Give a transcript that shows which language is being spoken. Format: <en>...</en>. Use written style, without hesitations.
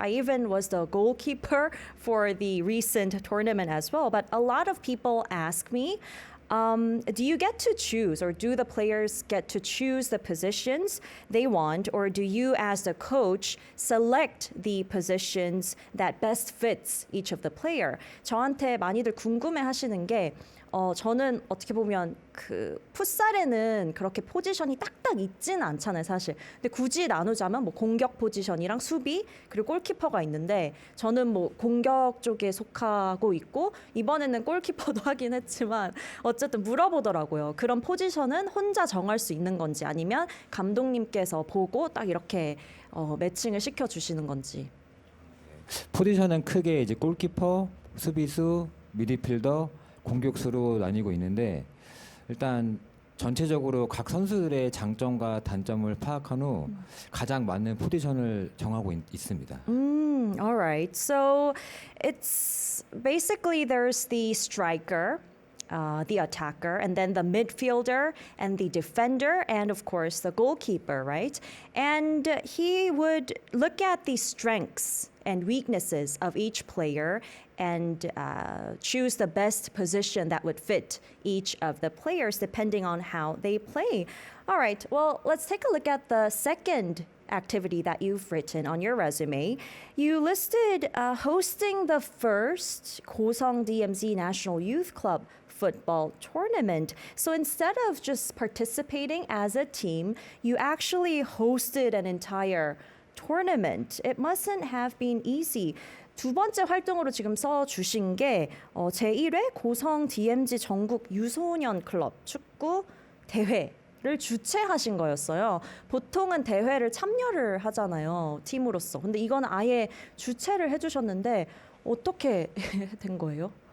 <en>I even was the goalkeeper for the recent tournament as well. But a lot of people ask me, do you get to choose, or do the players get to choose the positions they want, or do you as the coach select the positions that best fits each of the player?</en> <ko>저한테 많이들 궁금해 하시는 게 저는 어떻게 보면 그 풋살에는 그렇게 포지션이 딱딱 있지는 않잖아요, 사실. 근데 굳이 나누자면 뭐 공격 포지션이랑 수비 그리고 골키퍼가 있는데 저는 뭐 공격 쪽에 속하고 있고 이번에는 골키퍼도 하긴 했지만 어쨌든 물어보더라고요. 그런 포지션은 혼자 정할 수 있는 건지 아니면 감독님께서 보고 딱 이렇게 매칭을 시켜 주시는 건지. 포지션은 크게 이제 골키퍼, 수비수, 미드필더, 공격수로 나뉘고 있는데 일단 전체적으로 각 선수들의 장점과 단점을 파악한 후 가장 맞는 포지션을 정하고 있습니다.</ko> <en>All right. So it's basically there's the striker, the attacker, and then the midfielder and the defender, and of course the goalkeeper, right? And he would look at the strengths and weaknesses of each player and choose the best position that would fit each of the players depending on how they play. All right, well, let's take a look at the second activity that you've written on your resume. You listed hosting the first Gosong DMZ National Youth Club football tournament. So instead of just participating as a team, you actually hosted an entire tournament. It mustn't have been easy.</en> <ko>두 번째 활동으로 지금 써주신 게 제1회 고성 DMZ 전국 유소년 클럽 축구 대회를 주최하신 거였어요. 보통은 대회를 참여를 하잖아요, 팀으로서. 근데 이건 아예 주최를 해주셨는데 어떻게 된 거예요?</ko>